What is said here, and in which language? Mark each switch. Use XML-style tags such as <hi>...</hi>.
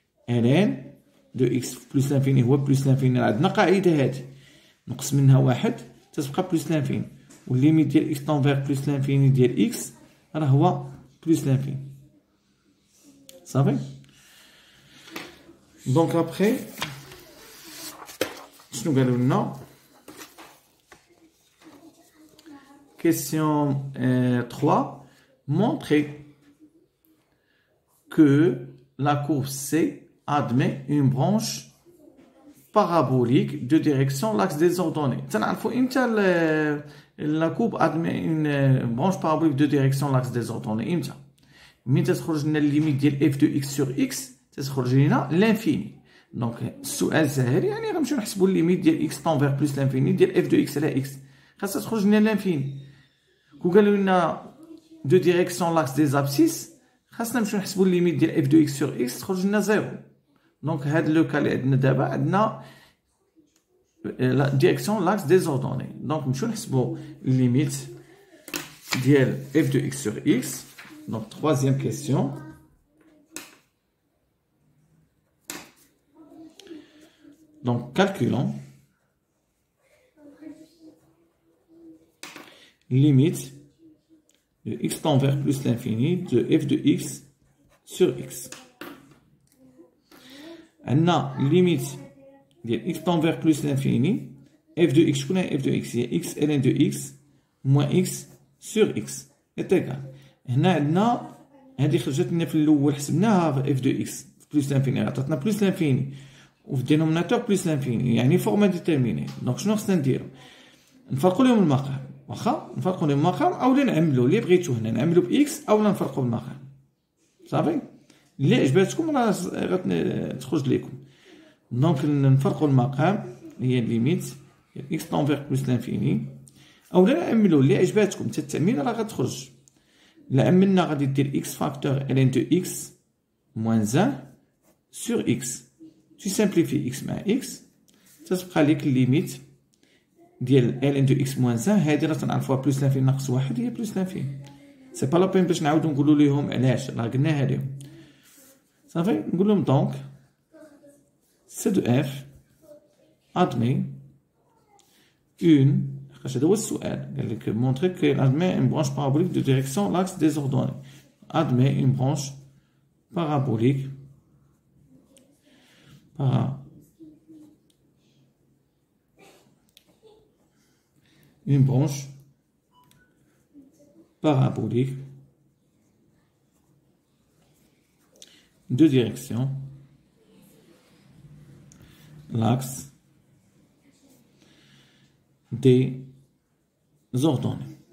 <ar>إلين دو إكس بلوس لانفيني هو بلوس لانفيني، عندنا قاعدة هادي نقص منها واحد تتبقى بلوس لانفيني، والليميت ديال إكس طونفير بلوس لانفيني ديال إكس راه هو بلوس لانفيني. صافي. دونك ابخي شنو قالوا لنا؟</ar> <fr>Question 3. Montrez que la courbe C admet une branche parabolique de direction l'axe des ordonnées.</fr> <ar>تنعرفوا امتى</ar> <fr>la courbe admet une branche parabolique de direction l'axe des ordonnées؟</fr> <ar>امتى؟ مين تخرج لنا الليميت ديال f de x sur x تخرج لنا لانفيني. دونك السؤال ساهل، يعني غنمشيو نحسبوا الليميت ديال x طونفير بلس لانفيني ديال f de x على x، خاصها تخرج لنا لانفيني. كون قالوا لنا دو ديريكسيون لاكس دي زابسيس خاصنا نمشيو نحسبوا الليميت ديال f de x sur x تخرج لنا زيرو. دونك هاد لو كا اللي عندنا دابا عندنا لا ديريكسيون لاكس دي زوردوني. دونك نمشيو نحسبوا الليميت ديال f de x sur x.</ar> <fr>Donc, troisième question. Donc, calculons limite de x tend vers plus l'infini de f de x sur x. On a limite de x tend vers plus l'infini, f de x, je connais f de x, c'est x ln de x moins x sur x est égal.</fr> <ar>هنا عندنا هذه خرجت لنا في الاول حسبناها اف دو اكس بلس لانفيني، عطاتنا بلس لانفيني وفي الدينوميناتور بلس لانفيني، يعني فورما ديتيرميني. دونك شنو خصنا نديرو؟ نفرقوا لهم المقام، واخا نفرقوا لهم المقام اولا نعملوا اللي بغيتو هنا نعملوا باكس اولا نفرقوا بالمقام. صافي. اللي عجباتكم راه غتخرج لكم. دونك نفرقوا المقام هي ليميت اكس طونفير بلس لانفيني، اولا نعملوا اللي عجباتكم حتى التعميل راه غتخرج. لا عملنا غادي دير</ar> <fr>x فاكتور ln de x moins 1 sur x. Tu simplifies x مع x</fr> <ar>تتبقى لك الليميت ديال</ar> <fr>ln de x moins 1.</fr> <ar>هادي راه تنعرفوها بلوس لانفين ناقص واحد هي بلوس لانفين. سي با لا بين باش نعاودو نقولو ليهم علاش، راه قلناها ليهم. صافي. نقول لهم دونك</ar> <fr>c de f admet une.</fr> <ar>هذا هو السؤال، قال لك</ar> <fr>montrer qu'elle admet une branche parabolique de direction l'axe des ordonnées. Admet une branche parabolique de direction l'axe des ordonnées.</fr>